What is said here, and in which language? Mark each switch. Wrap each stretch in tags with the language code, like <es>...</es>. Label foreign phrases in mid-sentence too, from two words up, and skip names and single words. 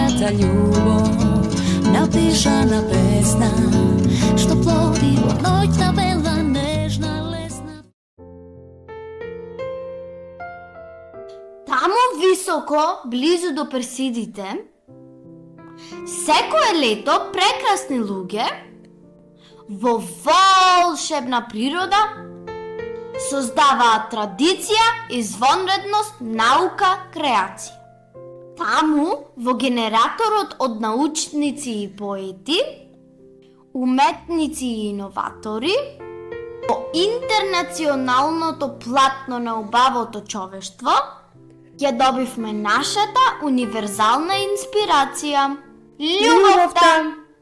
<mk>ljubov, napišana pesna, što plodi noćna vela, nežna lesna. Tamo visoko, blizu do Persidite, секое лето прекрасни луѓе во волшебна природа создаваат традиција, извонредност, наука, креација. Таму, во генераторот од научници и поети, уметници и иноватори, во интернационалното платно на убавото човештво, ја добивме нашата универзална инспирација – љубовта!</mk>